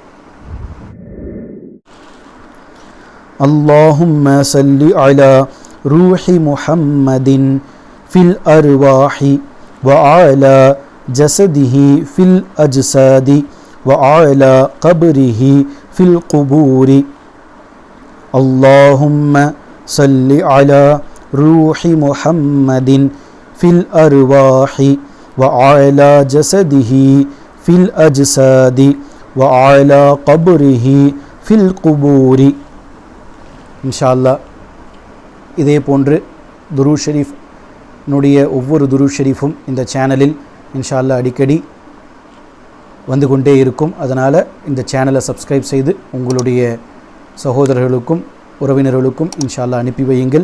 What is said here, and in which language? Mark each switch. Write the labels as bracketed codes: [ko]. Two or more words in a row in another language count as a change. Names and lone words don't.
[ar] اللهم صل على روح محمد في الأرواح وعلى جسده في الأجساد وعلى قبره في القبور. اللهم صل على روح محمد في الأرواح وعلى جسده في الأجساد وعلى قبره في القبور. إن شاء الله [ta] இதே போன்று துரூத் ஷரீஃப் ஒவ்வொரு துரூத் ஷரீஃபும் இந்த சேனலில் [ar] إن شاء الله [ta] அடிக்கடி வந்து கொண்டே இருக்கும். அதனால் இந்த சேனலை சப்ஸ்கிரைப் செய்து உங்களுடைய சகோதரர்களுக்கும் உறவினர்களுக்கும் [ar] إن شاء الله [ta] அனுப்பி வையுங்கள்.